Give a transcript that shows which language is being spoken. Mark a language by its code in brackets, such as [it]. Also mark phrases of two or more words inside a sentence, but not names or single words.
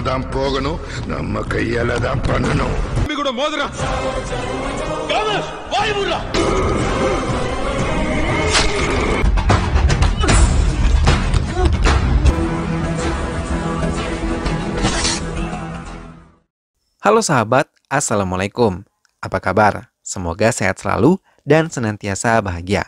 [ta] தான் போகணும், நம்ம கையால தான் பண்ணணும். கூட மோதிரம் வாய் மூடுடா. [id] Halo sahabat, Assalamualaikum. Apa kabar? Semoga sehat selalu dan senantiasa bahagia.